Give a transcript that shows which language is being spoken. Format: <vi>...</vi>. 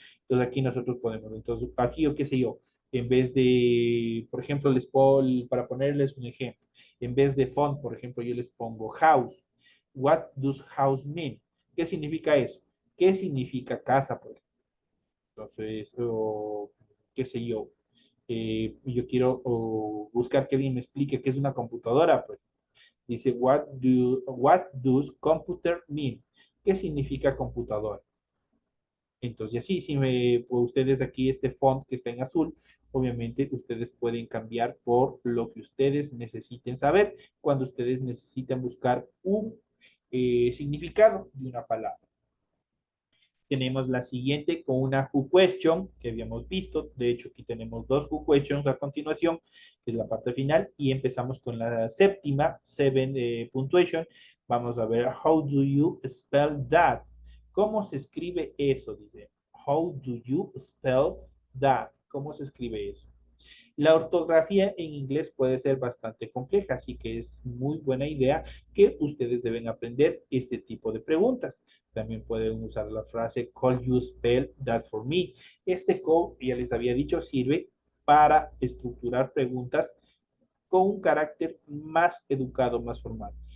<es>Entonces aquí nosotros podemos, entonces aquí o qué sé yo, en vez de, por ejemplo, les pongo, para ponerles un ejemplo, en vez de font, por ejemplo, yo les pongo house.</es> <en>What does house mean?</en> <es>¿Qué significa eso? ¿Qué significa casa, por ejemplo? Entonces, qué sé yo, yo quiero buscar que alguien me explique qué es una computadora, pues. Dice,</es> <en>what does computer mean?</en> <es>¿Qué significa computadora? Entonces, así, si me, pues, ustedes aquí, este font que está en azul, obviamente ustedes pueden cambiar por lo que ustedes necesiten saber cuando ustedes necesitan buscar un significado de una palabra. Tenemos la siguiente con una who question que habíamos visto. De hecho, aquí tenemos dos who questions a continuación, que es la parte final. Y empezamos con la séptima,</es> <en>seven punctuation.</en> <es>Vamos a ver,</es> <en>how do you spell that?</en> <es>¿Cómo se escribe eso? Dice,</es> <en>how do you spell that?</en> <es>¿Cómo se escribe eso? La ortografía en inglés puede ser bastante compleja, así que es muy buena idea que ustedes deben aprender este tipo de preguntas. También pueden usar la frase</es> <en>call you spell that for me.</en> <es>Este call, ya les había dicho, sirve para estructurar preguntas con un carácter más educado, más formal.</es>